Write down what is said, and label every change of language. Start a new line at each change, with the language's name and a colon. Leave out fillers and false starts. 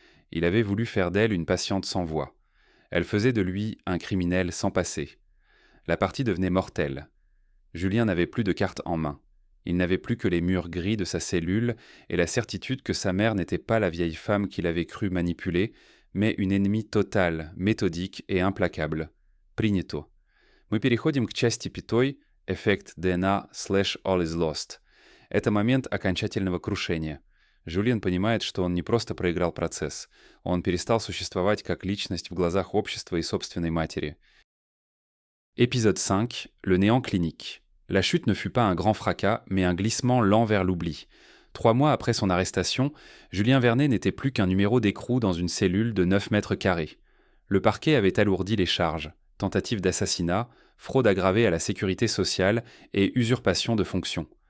French: Il avait voulu faire d'elle une patiente sans voix. Elle faisait de lui un criminel sans passé. La partie devenait mortelle. Julien n'avait plus de carte en main. Il n'avait plus que les murs gris de sa cellule et la certitude que sa mère n'était pas la vieille femme qu'il avait cru manipuler, mais une ennemie totale, méthodique et implacable.
Russian: Принято. Мы переходим к части 5, эффект ДНА/
English: All is lost.
Russian: Это момент окончательного крушения. Жюльен понимает, что он не просто проиграл процесс, он перестал существовать как личность в глазах общества и собственной матери.
French: Épisode 5, le néant clinique. La chute ne fut pas un grand fracas, mais un glissement lent vers l'oubli. 3 mois après son arrestation, Julien Vernet n'était plus qu'un numéro d'écrou dans une cellule de 9 mètres carrés. Le parquet avait alourdi les charges, tentative d'assassinat, fraude aggravée à la sécurité sociale et usurpation de fonction.